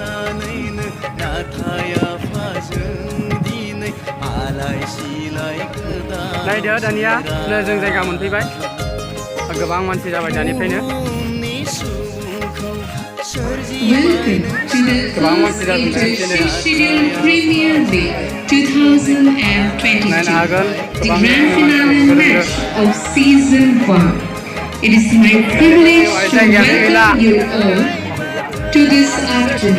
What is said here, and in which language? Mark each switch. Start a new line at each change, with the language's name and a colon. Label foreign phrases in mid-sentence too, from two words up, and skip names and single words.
Bodo: नायदो दानिया नै जों जायगा मोनफैबाय गोबां मानसि जाबाय दानिफ्रायनो
English: Welcome to the first international Premier League 2022, the grand finale match of Season 1. It is my privilege to welcome you all to this afternoon.